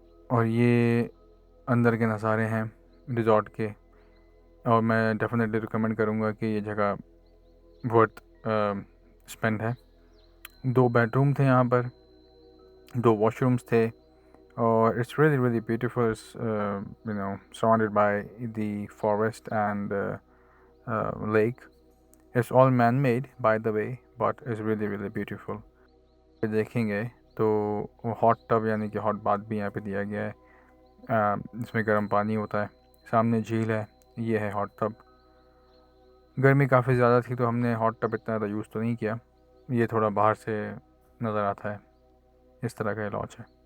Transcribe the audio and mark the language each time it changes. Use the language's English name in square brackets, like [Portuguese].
[Urdu] اور یہ اندر کے نظارے ہیں ریزورٹ کے، اور میں ڈیفینیٹلی ریکمینڈ کروں گا کہ یہ جگہ ورتھ اسپینڈ ہے۔ 2 بیڈ روم تھے یہاں پر، 2 واش رومس تھے، اور it's [English] really beautiful, surrounded by the forest and lake. It's all man-made by the way, but it's really beautiful. [Urdu] دیکھیں گے تو ہاٹ ٹب یعنی کہ ہاٹ باتھ بھی یہاں پہ دیا گیا ہے، اس میں گرم پانی ہوتا ہے، سامنے جھیل ہے، یہ ہے ہاٹ ٹب۔ گرمی کافی زیادہ تھی تو ہم نے ہاٹ ٹب اتنا زیادہ یوز تو نہیں کیا، یہ تھوڑا باہر سے نظر آتا ہے، اس طرح کا لاج ہے۔